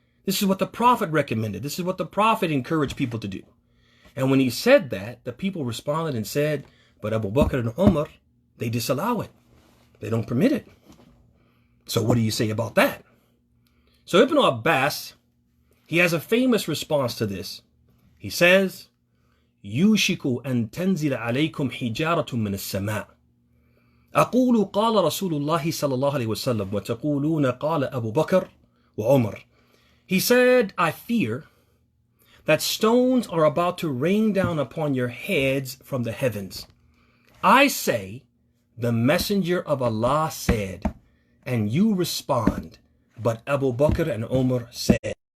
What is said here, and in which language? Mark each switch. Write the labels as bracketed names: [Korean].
[English] This is what the Prophet recommended. This is what the Prophet encouraged people to do. And when he said that, the people responded and said, but Abu Bakr and Umar, they disallow it. They don't permit it. So what do you say about that? So Ibn Abbas, he has a famous response to this. He says, [Arabic] يوشك أن تنزل عليكم حجارة من السماء أقول قال رسول الله صلى الله عليه وسلم وتقولون قال أبو بكر وعمر. [English] He said, I fear that stones are about to rain down upon your heads from the heavens. I say, the messenger of Allah said, and you respond, but Abu Bakr and Umar said.